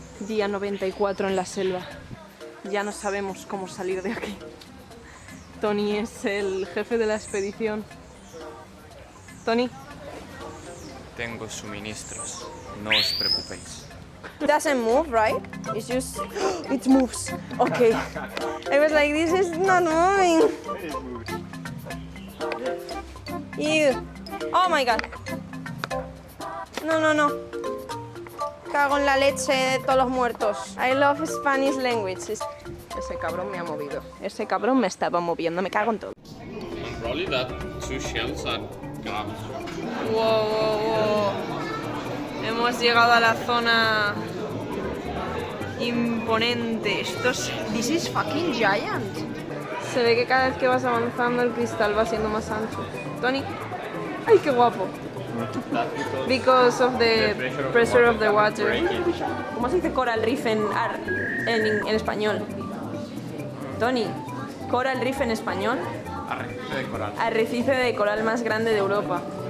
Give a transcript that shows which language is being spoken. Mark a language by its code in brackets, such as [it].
[es] Día 94 en la selva. Ya no sabemos cómo salir de aquí. Tony es el jefe de la expedición. Tony. Tengo suministros, no os preocupéis. [en] It doesn't move, right? It's just... It moves. Okay. I was like, this is not moving. Ew. Oh my god. No. [es] Cago en la leche de todos los muertos. [en] I love Spanish language. [es] Ese cabrón me ha movido. Ese cabrón me estaba moviendo. Me cago en todo. [en] Probably that 2 shells are grabs. Wow. [es] Hemos llegado a la zona imponente. [en] This is fucking giant. [es] Se ve que cada vez que vas avanzando el cristal va siendo más ancho. Tony. Ay, qué guapo. [en] Because of the pressure of the water. [es] ¿Cómo se dice [en] coral reef [es] en español? Tony, coral reef en español. Arrecife de coral. Arrecife de coral más grande de Europa.